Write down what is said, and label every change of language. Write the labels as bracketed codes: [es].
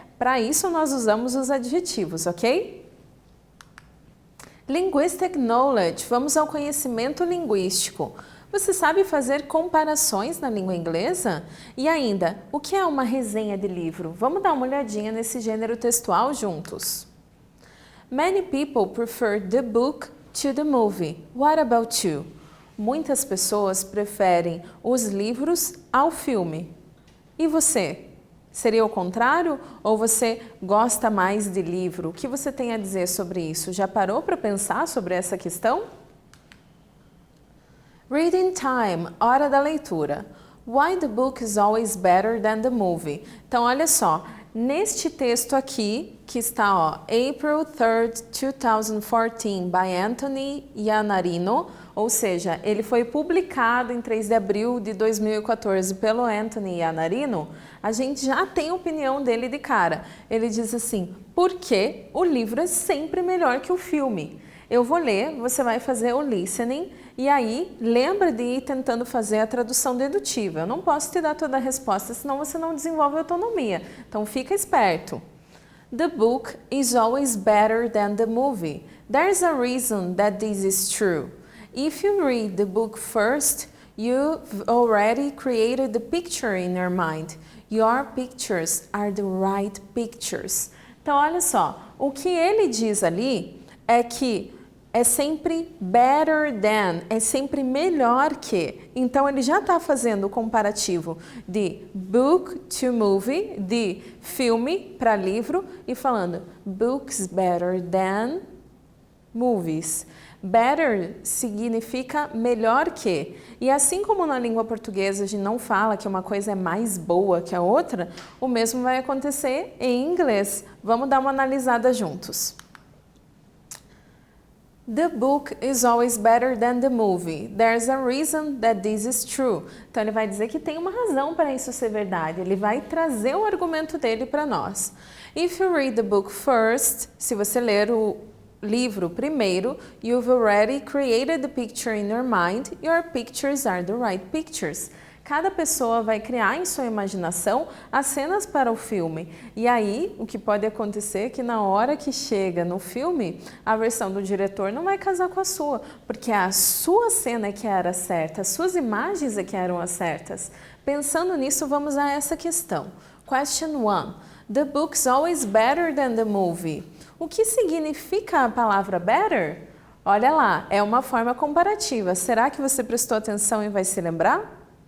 [pt] Para isso nós usamos os adjetivos, ok? [en] Linguistic Knowledge, [pt] vamos ao conhecimento linguístico. Você sabe fazer comparações na língua inglesa? E ainda, o que é uma resenha de livro? Vamos dar uma olhadinha nesse gênero textual juntos. [en] Many people prefer the book to the movie. What about you? [pt] Muitas pessoas preferem os livros ao filme. E você? Seria o contrário? Ou você gosta mais de livro? O que você tem a dizer sobre isso? Já parou para pensar sobre essa questão? [en] Reading time, [pt] hora da leitura. [en] Why the book is always better than the movie? [pt] Então, olha só, neste texto aqui, que está, [en] April 3rd, 2014, by Anthony Iannarino, [pt] ou seja, ele foi publicado em 3 de abril de 2014 pelo Anthony Iannarino, a gente já tem a opinião dele de cara. Ele diz assim, porque o livro é sempre melhor que o filme. Eu vou ler, você vai fazer o listening e aí lembra de ir tentando fazer a tradução dedutiva. Eu não posso te dar toda a resposta, senão você não desenvolve autonomia. Então fica esperto. [en] The book is always better than the movie. There's a reason that this is true. If you read the book first, you've already created the picture in your mind. Your pictures are the right pictures. [pt] Então, olha só, o que ele diz ali é que é sempre better than, é sempre melhor que. Então, ele já está fazendo o comparativo de book to movie, de filme para livro, e falando [en] books better than movies. [pt] Better significa melhor que. E assim como na língua portuguesa a gente não fala que uma coisa é mais boa que a outra, o mesmo vai acontecer em inglês. Vamos dar uma analisada juntos. [en] The book is always better than the movie. There's a reason that this is true. [pt] Então ele vai dizer que tem uma razão para isso ser verdade. Ele vai trazer o argumento dele para nós. [en] If you read the book first, [pt] se você ler o livro primeiro, [en] you've already created the picture in your mind. Your pictures are the right pictures. [pt] Cada pessoa vai criar em sua imaginação as cenas para o filme. E aí, o que pode acontecer é que na hora que chega no filme, a versão do diretor não vai casar com a sua, porque a sua cena é que era certa, as suas imagens é que eram as certas. Pensando nisso, vamos a essa questão. [en] Question 1. The book's always better than the movie. [pt] O que significa a palavra better? Olha lá, é uma forma comparativa. Será que você prestou atenção e vai se lembrar?